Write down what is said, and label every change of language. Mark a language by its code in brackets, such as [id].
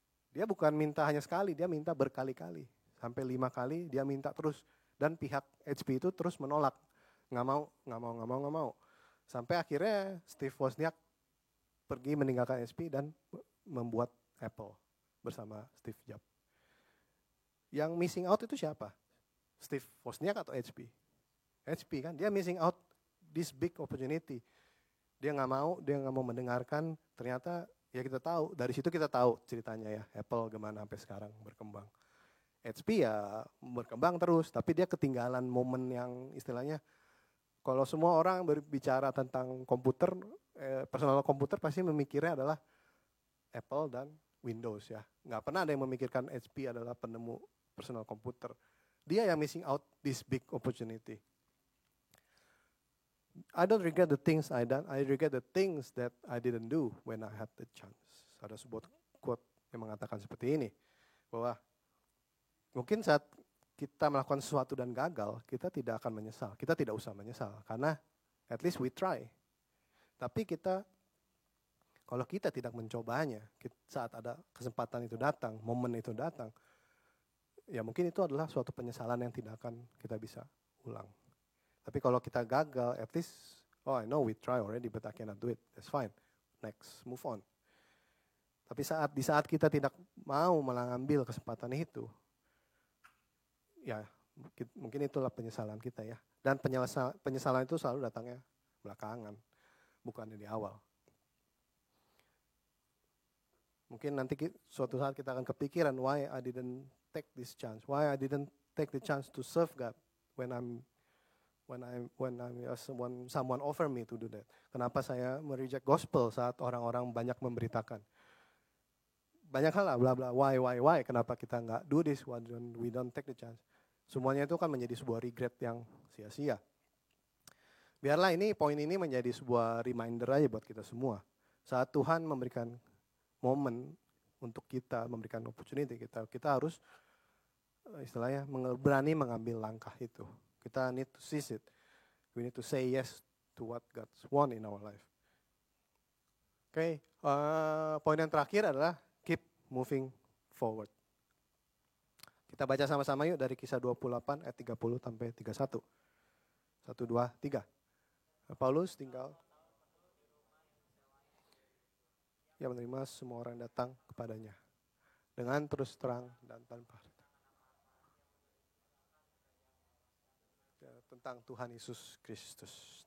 [id] Dia bukan minta hanya sekali, dia minta berkali-kali. Sampai 5 kali dia minta terus. Dan pihak HP itu terus menolak. Nggak mau. Sampai akhirnya Steve Wozniak pergi meninggalkan HP dan membuat Apple bersama Steve Jobs. Yang missing out itu siapa? Steve Wozniak atau HP? HP kan, dia [en] missing out this big opportunity. [id] Dia nggak mau mendengarkan. Ternyata ya kita tahu, dari situ kita tahu ceritanya ya, Apple gimana sampai sekarang berkembang. HP ya berkembang terus, tapi dia ketinggalan momen yang istilahnya, kalau semua orang berbicara tentang komputer, personal komputer pasti memikirnya adalah Apple dan Windows ya. Nggak pernah ada yang memikirkan HP adalah penemu personal komputer. Dia yang [en] missing out this big opportunity. I don't regret the things I done, I regret the things that I didn't do when I had the chance. [id] Ada sebuah quote yang mengatakan seperti ini, bahwa mungkin saat kita melakukan sesuatu dan gagal, kita tidak akan menyesal. Kita tidak usah menyesal, karena [en] at least we try. [id] Tapi kalau kita tidak mencobanya, saat ada kesempatan itu datang, momen itu datang, ya mungkin itu adalah suatu penyesalan yang tidak akan kita bisa ulang. Tapi kalau kita gagal, [en] at least, I know we try already, but I cannot do it. That's fine. Next, move on. [id] Tapi di saat kita tidak mau mengambil kesempatan itu, ya Mungkin itulah penyesalan kita ya. Dan penyesalan itu selalu datangnya belakangan, bukannya di awal. Mungkin nanti suatu saat kita akan kepikiran, [en] why I didn't take this chance, why I didn't take the chance to serve God when someone offer me to do that. [id] Kenapa saya mereject gospel saat orang-orang banyak memberitakan? Banyak hal lah, [en] bla bla, why, [id] kenapa kita nggak [en] do this, why we don't take the chance. [id] Semuanya itu kan menjadi sebuah regret yang sia-sia. Biarlah poin ini menjadi sebuah reminder aja buat kita semua. Saat Tuhan memberikan momen untuk kita, memberikan opportunity kita harus istilahnya berani mengambil langkah itu. Kita [en] need to seize it. We need to say yes to what God wants in our life. [id] Oke, poin yang terakhir adalah [en] keep moving forward. [id] Kita baca sama-sama yuk dari Kisah 28 ayat 30 sampai 31. 1, 2, 3. Paulus tinggal yang menerima semua orang datang kepadanya dengan terus terang dan tanpa tentang Tuhan Yesus Kristus.